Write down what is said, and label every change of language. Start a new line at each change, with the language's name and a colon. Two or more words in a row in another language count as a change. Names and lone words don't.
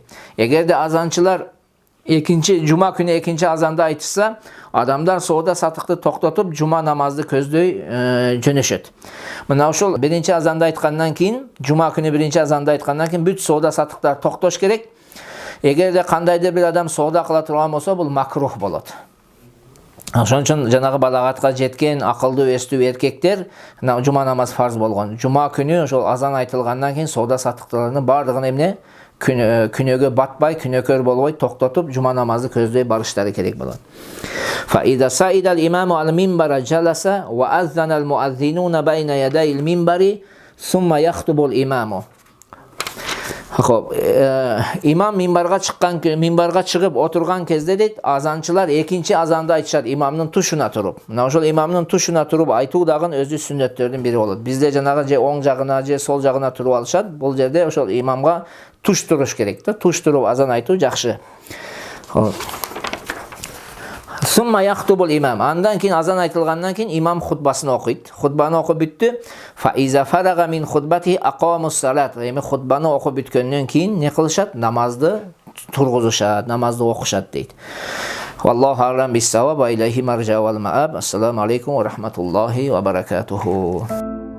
Kyrgyz: Эгерде азанчылар экинчи жума күнү экинчи азанда айтышса, адамдар соода сатыкты токтотуп жума намазды көздөй жөнөшөт. Мына ошол биринчи азанда айткандан кийин, жума күнү биринчи азанда айткандан кийин бүт соода сатыктар токтош керек. Эгерде кандайдыр бир адам соода кыла турган болсо, бул макрух болот. Ошон үчүн жанагы балагатка жеткен акылдуу эстүү эркектер жума намаз фарз болгон. Жума күнү ошол азан айтылгандан кийин соода сатыктарынын бардыгын эмне? Күнөөгө батпай, күнөөкөр болбой токтотуп жума намазды көздөй барыштары керек болот.
Arabic: فإذا صعد الإمام المنبر جلس وأذن المؤذنون بين يدي المنبر ثم يخطب الإمام.
Kyrgyz: Имам минбарга чыгып отурган кезде дейт, азанчылар экинчи азанда айтышат имамдын тушуна туруп. Мына ошол имамдын тушуна туруп айтуу дагы өзү сүннөттөрдүн бири болот. Бизде жанагы же оң жагына же сол жагына туруп алышат. Бул жерде ошол имамга туш туруш керек да. Туш туруп азан айтуу жакшы.
Arabic: ثم يخطب الإمام.
Kyrgyz: Андан кийин азан айтылгандан кийин имам хутбасын окуйт. Хутбаны окуп бүттү.
Arabic: فإذا فرغ من خطبته أقام الصلاة.
Kyrgyz: Эми хутбаны окуп бүткөндөн кийин эмне кылышат? Намазды тургузушат, намазды окушат дейт.
Arabic: والله أعلم بالصواب وإليه المرجع والمآب. السلام عليكم ورحمة الله وبركاته.